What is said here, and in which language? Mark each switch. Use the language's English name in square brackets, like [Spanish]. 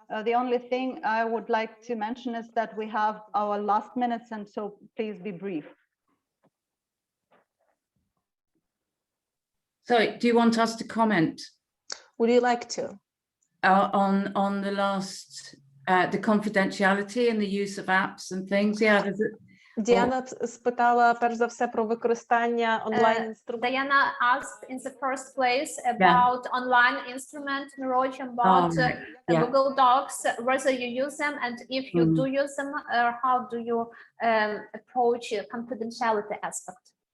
[English] The only thing I would like to mention is that we have our last minutes, and so please be brief. So, do you want us to comment? Would you like to? On the last, the confidentiality and the use of apps and things? Yeah, [Ukrainian] Діана спитала перш за все про використання онлайн інструментів. [English] Diana asked in the first place about online instrument, Mediation bot, Google Docs, whether you use them, and if you do use them, how do you approach confidentiality aspect?